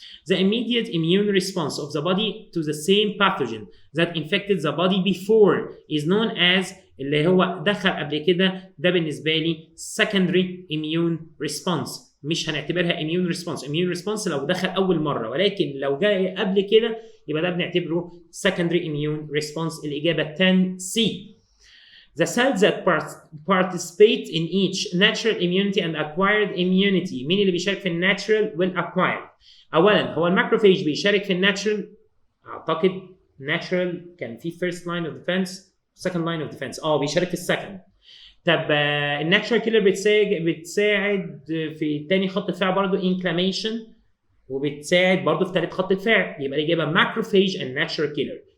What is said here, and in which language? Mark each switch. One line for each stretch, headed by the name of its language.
English: The immediate immune response of the body to the same pathogen that infected the body before is known as
Arabic: اللي هو دخل قبل كده ده بالنسبه لي
English: secondary immune response،
Arabic: مش هنعتبرها immune response. immune response لو دخل اول مره، ولكن لو جاء قبل كده يبقى ده بنعتبره
English: secondary immune response.
Arabic: الاجابه 10C.
English: The cells that participate in each natural immunity and acquired immunity.
Arabic: مين اللي بيشارك في الناتشرال والacquired؟ اولا هو الماكروفيج بيشارك في الناتشرال، اعتقد ناتشرال كان في
English: first line of defense second line of defense،
Arabic: بيشارك في السكند. طب الناتشرال كيلر بتساعد في تاني خط دفاع برضه انكلاميشن، وبتساعد برضه في ثالث خط دفاع، يبقى الاجابه ماكروفيج اند ناتشرال كيلر.